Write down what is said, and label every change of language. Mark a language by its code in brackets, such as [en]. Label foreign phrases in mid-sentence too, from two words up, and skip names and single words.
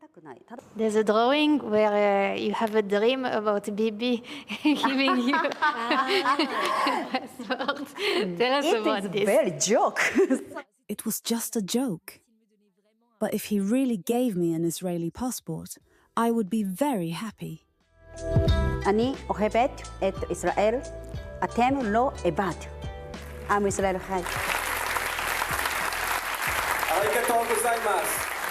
[en] There's a drawing where you have a dream about Bibi giving you a passport. Tell us about this. Very joke. It was just a joke. But if he really gave me an Israeli passport, I would be very happy. [he] אני אוהבת את ישראל, אתם לא לבד. עם ישראל חי. [ja] ありがとうございます。